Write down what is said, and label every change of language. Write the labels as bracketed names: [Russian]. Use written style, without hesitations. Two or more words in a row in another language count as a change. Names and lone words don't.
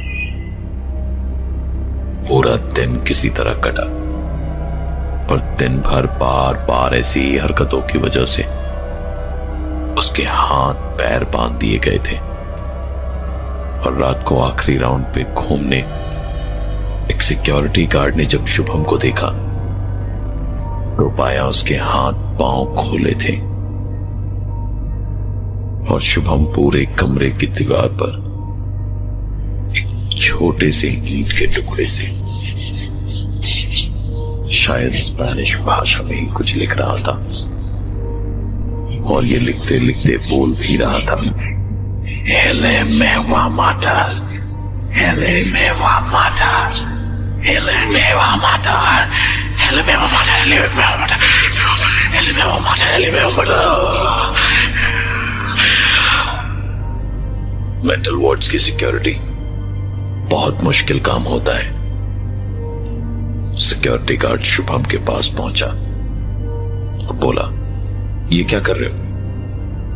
[Hindi] पूरा दिन किसी तरह कटा और दिन भर बार बार ऐसी हरकतों की वजह से उसके हाथ पैर बांध दिए गए थे और रात को आखिरी राउंड पे घूमने एक [English] security guard [Hindi] ने जब शुभम को देखा तो पाया उसके हाथ पांव खोले थे और शुभम पूरे कमरे की दीवार पर एक छोटे से ईंट के टुकड़े से शायद स्पेनिश भाषा में ही कुछ लिख रहा था और ये लिखते लिखते बोल भी रहा था, [Spanish] Ele me va a matar, Ele me va a matar, Ele me va a matar, Ele me va a matar, Ele me va a matar, Ele me va a matar, Ele me va a matar। [English] mental wards [Hindi] की सिक्योरिटी बहुत मुश्किल काम होता है। [English] security guard [Hindi] शुभम के पास पहुंचा और बोला, ये क्या कर रहे हो?